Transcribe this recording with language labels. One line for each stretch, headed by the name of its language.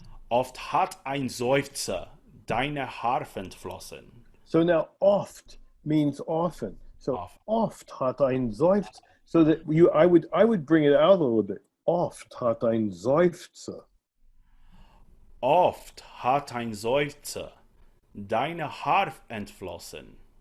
German: Oft hat ein Seufzer deine Harfe entflossen.
English: So now oft means often. So
German: oft hat ein Seufzer.
English: So that I would bring it out a little bit.
German: Oft hat ein Seufzer. Oft hat ein Seufzer deine Harfe entflossen.